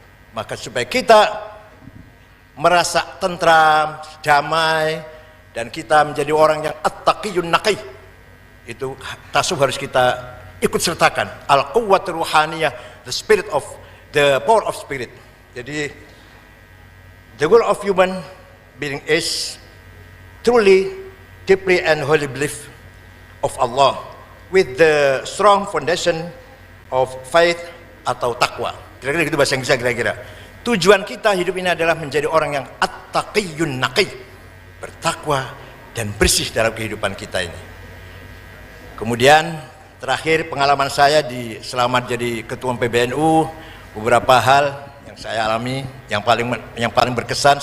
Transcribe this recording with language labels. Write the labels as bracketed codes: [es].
[id] Maka supaya kita merasa tentram, damai, dan kita menjadi orang yang [ar] at-taqiyun naqi, [id] itu tasawuf harus kita ikut sertakan. [ar] Al-quwwatul ruhaniyah, [en] the spirit of the power of spirit. Jadi the goal of human being is truly, deeply and wholly belief of Allah with the strong foundation of faith atau takwa. [id] Kira-kira gitu bahasa Inggrisnya kira-kira. Tujuan kita hidup ini adalah menjadi orang yang [ar] at-taqiyun naqi, [id] bertakwa dan bersih dalam kehidupan kita ini. Kemudian terakhir pengalaman saya selama jadi ketua PBNU, beberapa hal yang saya alami yang paling berkesan.